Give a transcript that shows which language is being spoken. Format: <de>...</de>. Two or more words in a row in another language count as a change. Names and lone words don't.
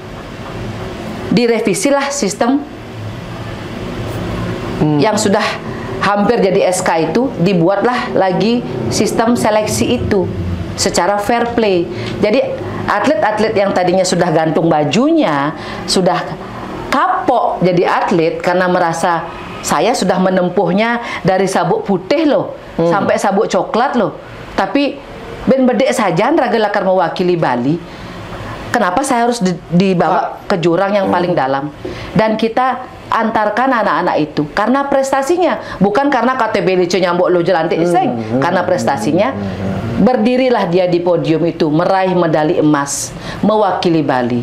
<id>Direvisilah sistem yang sudah hampir jadi SK itu, dibuatlah lagi sistem seleksi itu secara fair play. Jadi atlet-atlet yang tadinya sudah gantung bajunya, sudah kapok jadi atlet karena merasa saya sudah menempuhnya dari sabuk putih loh sampai sabuk coklat loh, tapi ben bedek saja</id> <ban>raga lakar</ban> <id>mewakili Bali. Kenapa saya harus dibawa ke jurang yang paling dalam? Dan kita antarkan anak-anak itu karena prestasinya, bukan karena KTP lucunya Mbok Elo Jelantik karena prestasinya. Berdirilah dia di podium itu meraih medali emas mewakili Bali.</id>